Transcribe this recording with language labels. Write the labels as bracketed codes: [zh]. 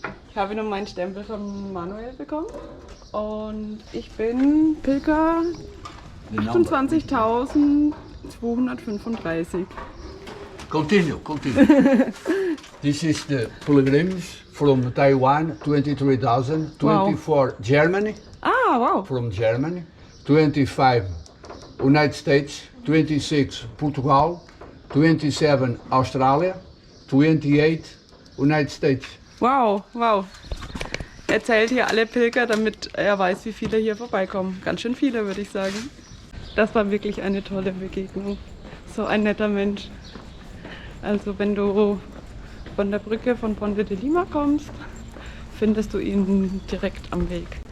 [de] Ich habe nun meinen Stempel von Manuel bekommen und ich bin Pilger 28.235. [en] Continue. This is the pilgrims from Taiwan, 23,000, 24 Wow. Germany, Ah, wow. from Germany, 25 United States, 26 Portugal, 27 Australia, 28 United States. Wow, wow. [de] Er zählt hier alle Pilger, damit er weiß, wie viele hier vorbeikommen. Ganz schön viele, würde ich sagen. Das war wirklich eine tolle Begegnung. So ein netter Mensch. Also wenn du von der Brücke von Ponte de Lima kommst, findest du ihn direkt am Weg.